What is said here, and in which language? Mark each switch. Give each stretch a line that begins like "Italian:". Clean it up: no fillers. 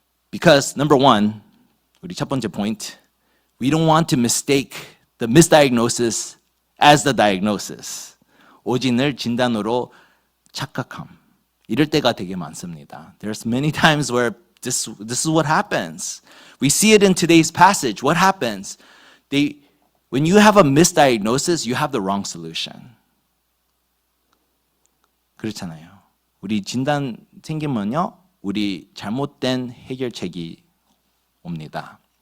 English: Because number one,
Korean: 우리 첫 번째
English: point, we don't want to mistake the misdiagnosis as the diagnosis.
Korean: 오진을 진단으로 착각함. 이럴 때가 되게 많습니다.
English: There's many times where this is what happens. We see it in today's passage. What happens? When you have a misdiagnosis, you have the wrong solution.
Korean: 그렇잖아요. 우리 진단 생기면요, 우리 잘못된 해결책이 옵니다.